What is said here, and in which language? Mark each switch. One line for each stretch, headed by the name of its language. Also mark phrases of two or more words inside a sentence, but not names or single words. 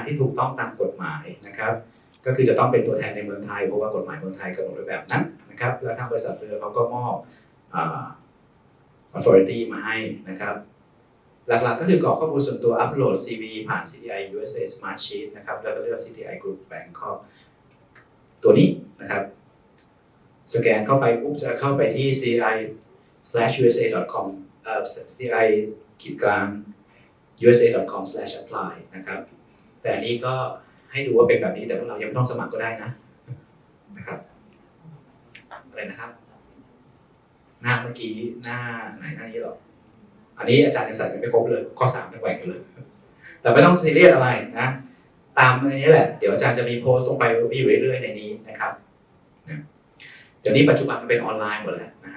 Thai: ที่ถูกต้องตามกฎหมายนะครับก็คือจะต้องเป็นตัวแทนในเมืองไทยเพราะว่ากฎหมายเมืองไทยกำหนดไว้แบบนั้นนะครับแล้วทางบริษัทเรือเขาก็มอบauthority มาให้นะครับหลักๆก็คือกรอกข้อมูลส่วนตัวอัปโหลด CV ผ่าน CDI USA Smart Sheet นะครับแล้วก็เลือก CDI Group Bangkok ตัวนี้นะครับสแกนเข้าไปปุ๊บจะเข้าไปที่ cdi/usa.com cdi-usa.com/apply นะครับแต่อันนี้ก็ให้ดูว่าเป็นแบบนี้แต่พวกเรายังไม่ต้องสมัครก็ได้นะครับอะไรนะครับหน้าเมื่อกี้หน้าไหนหน้านี้หรออันนี้อาจารย์ยังใส่ไปไม่ครบเลยข้อ3ยังแหว่งอยู่เลยแต่ไม่ต้องซีเรียสอะไรนะตามอันนี้แหละเดี๋ยวอาจารย์จะมีโพสต์ลงไปอยู่เรื่อยๆในนี้นะครับเดี๋ยวนี้ปัจจุบันมันเป็นออนไลน์หมดแล้วนะฮะ